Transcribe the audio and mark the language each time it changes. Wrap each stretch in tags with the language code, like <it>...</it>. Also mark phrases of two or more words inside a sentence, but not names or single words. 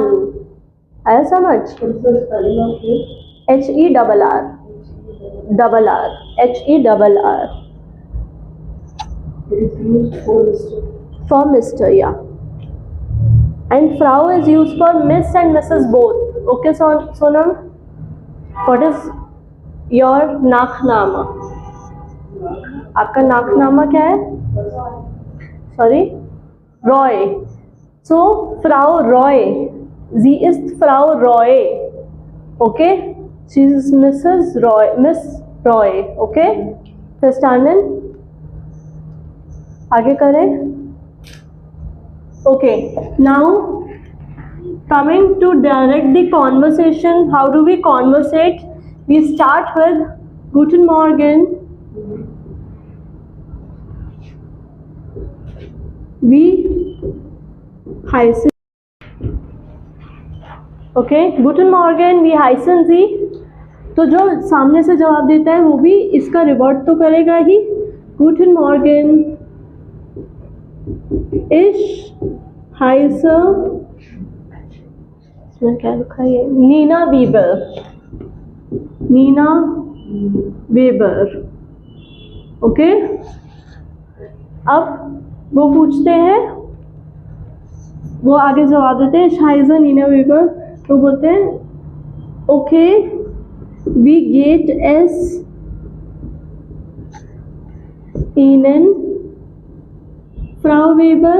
<hi>आया समझ?</hi> <en>HERR, HERR for Mr, yeah. And Frau is used for Miss and Mrs both. Okay, Sonam, what is your नाकनामा?</en> <hi>आपका नाकनामा क्या है?</hi> <en>सॉरी, रॉय। So Frau Roy,</en> <de>sie ist Frau Roy,</de> <en>okay, she is Mrs. Roy, Miss Roy,</en> <de>okay, verstanden?</de> <hi>आगे करें.</hi> <en>Okay, now coming to direct the conversation, how do we conversate? We start with</en> <de>Guten Morgen. We heißen, okay, Guten Morgen, wie heißen Sie?</de> <hi>तो जो सामने से जवाब देता है वो भी इसका रिवर्ट तो करेगा ही.</hi> <de>Guten Morgen, ich heiße,</de> <hi>इसमें क्या लिखा है, नीना वीबर, नीना वेबर, ओके. अब वो पूछते हैं, वो आगे जवाब देते हैं शाइज़ा नीना वेबर, तो बोलते हैं ओके,</hi> <de>wie geht es Ihnen Frau Weber.</de>